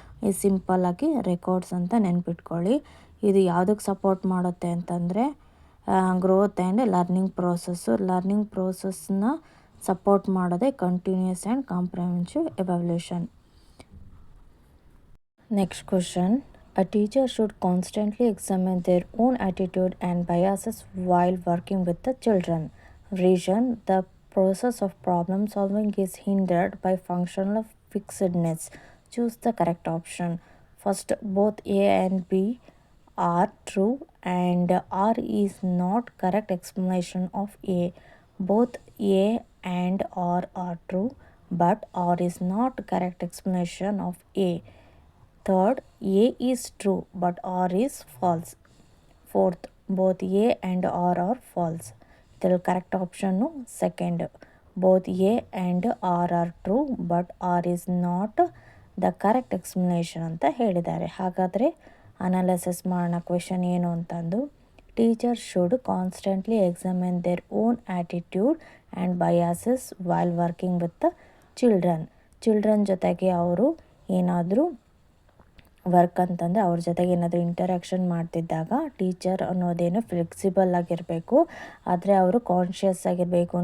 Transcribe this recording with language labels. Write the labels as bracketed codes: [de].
[kn] ಇದು ಸಿಂಪಲ್ಲಾಗಿ ರೆಕಾರ್ಡ್ಸ್ ಅಂತ ನೆನ್ಪಿಟ್ಕೊಳ್ಳಿ. ಇದು ಯಾವುದಕ್ಕೆ ಸಪೋರ್ಟ್ ಮಾಡುತ್ತೆ ಅಂತಂದರೆ growth and learning process. Learning ಪ್ರೋಸೆಸ್ನ support ಮಾಡೋದೇ continuous and comprehensive evaluation. [en] Next question. A teacher should constantly examine their own attitude and biases while working with the children. Reason: the process of problem solving is hindered by functional fixedness. Choose the correct option. First, both A and B are true and R is not correct explanation of A. Both A and R are true, but R is not correct explanation of A. Third, A is true but R is false. Fourth, both A and R are false. The correct option second. Both A and R are true but R is not the correct explanation [kn] ಅಂತ ಹೇಳಿದ್ದಾರೆ. ಹಾಗಾದರೆ analysis ಮಾಡೋಣ. Question ಏನು ಅಂತಂದು, [en] teacher should constantly examine their own attitude and biases while working with children [kn] ಜೊತೆಗೆ ಅವರು ಏನಾದರೂ work ಅಂತಂದರೆ ಅವ್ರ ಜೊತೆಗೆ ಏನಾದರೂ ಇಂಟರಾಕ್ಷನ್ ಮಾಡ್ತಿದ್ದಾಗ ಟೀಚರ್ ಅನ್ನೋದೇನು ಫ್ಲೆಕ್ಸಿಬಲ್ ಆಗಿರಬೇಕು, ಆದರೆ ಅವರು ಕಾನ್ಷಿಯಸ್ ಆಗಿರಬೇಕು.